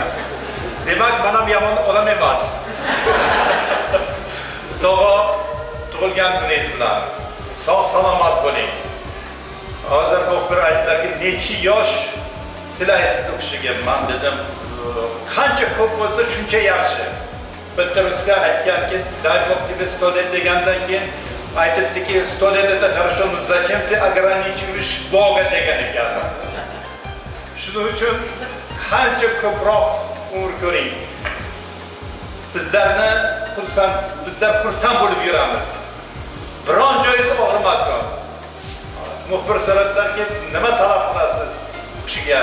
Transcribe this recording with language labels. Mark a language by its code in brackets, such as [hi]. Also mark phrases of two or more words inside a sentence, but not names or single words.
[uz] Demak, men ham yomon odam emas. Tug'ilgan kuningiz bilan sog' salomat bo'ling. Hozir muxbir aytdilarki, necha yosh tilaysiz u kishiga? Men dedim, qancha ko'p bo'lsa shuncha yaxshi. Bitta rusga aytganki, [ru] дай бог тебе 100 лет [uz] degandan keyin aytibdiki, [ru] 100 лет это хорошо, но зачем ты ограничиваешь Бога [uz] degan ekan. Shuning uchun qancha ko'proq umr ko'ring. Bizlar xursand bo'lib yuramiz. Biron joyingiz og'rimasin. Muxbir so'radilarki, nima talab qilasiz u kishiga?